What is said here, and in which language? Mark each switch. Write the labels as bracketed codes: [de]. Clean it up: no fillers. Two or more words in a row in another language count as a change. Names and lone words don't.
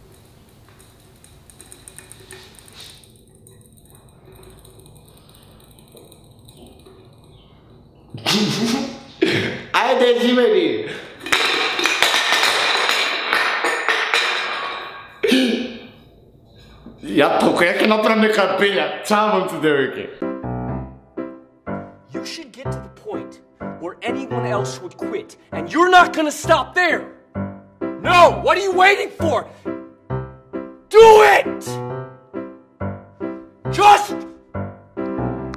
[mk] Ајде, живели! Ја толку ја ќе направам нека пења. Чао, момци, девојки. [en] You should get to the point where anyone else would quit, and you're not gonna stop there. No, what are you waiting for? Do it! Just do it!